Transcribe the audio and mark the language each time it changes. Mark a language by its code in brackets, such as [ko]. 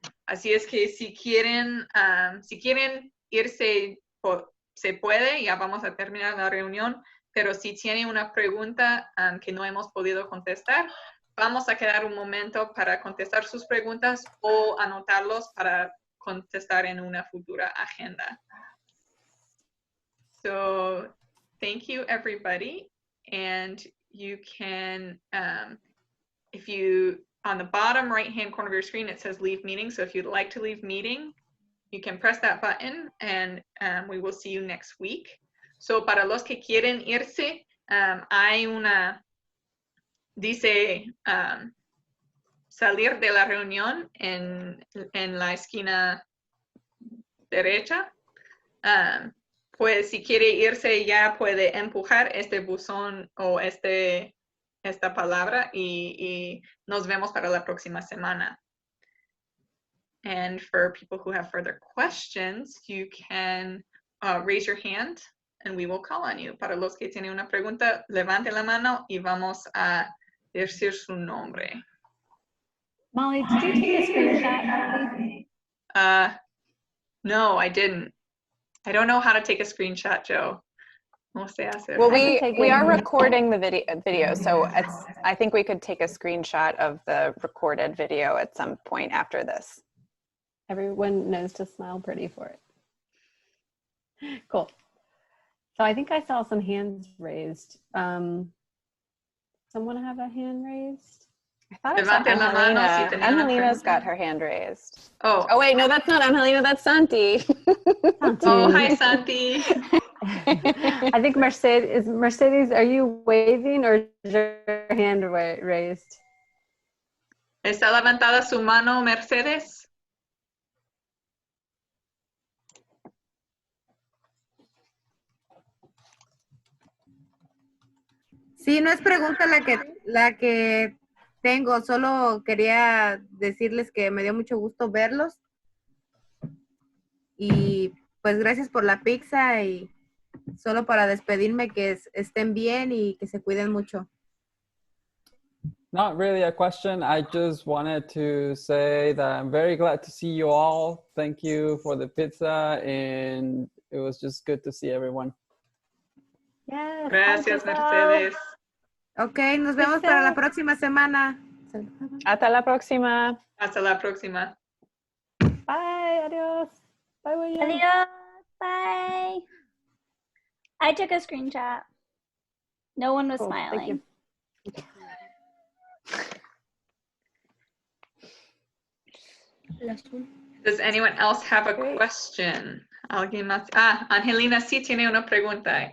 [es] Así es que si quieren irse, se puede, ya vamos a terminar la reunión, pero si tienen una pregunta que no hemos podido contestar, vamos a quedar un momento para contestar sus preguntas o anotarlos para contestar en una futura agenda. [en] So, thank you everybody, and you can, if you, on the bottom right-hand corner of your screen, it says leave meeting. So if you'd like to leave meeting, you can press that button and we will see you next week. [es] So para los que quieren irse, hay una, dice salir de la reunión en la esquina derecha. Pues si quiere irse ya puede empujar este buzón o esta palabra y nos vemos para la próxima semana. [en] And for people who have further questions, you can raise your hand and we will call on you. [es] Para los que tienen una pregunta, levante la mano y vamos a decir su nombre. [en] Molly, did you take a screenshot? No, I didn't. I don't know how to take a screenshot, Joe. [es] No sé hacer. [en] Well, we are recording the video, so I think we could take a screenshot of the recorded video at some point after this. Everyone knows to smile pretty for it. Cool. So I think I saw some hands raised. Someone have a hand raised? I thought I saw Angelina. Angelina's got her hand raised. Oh wait, no, that's not Angelina, that's Santi. Oh, hi, Santi. I think Mercedes, are you waving or is your hand raised? [es] ¿Está levantada su mano, Mercedes? Sí, no es pregunta la que tengo, solo quería decirles que me dio mucho gusto verlos y pues gracias por la pizza y solo para despedirme que estén bien y que se cuiden mucho. [en] Not really a question. I just wanted to say that I'm very glad to see you all. Thank you for the pizza and it was just good to see everyone. Yes, [es] gracias, Mercedes. Ok, nos vemos para la próxima semana. Hasta la próxima. Hasta la próxima. [en] Bye, adios. Bye, William. Adios. Bye. I took a screenshot. No one was Cool, smiling. Does anyone else have a question? [es] ¿Alguien más? Angelina sí tiene una pregunta.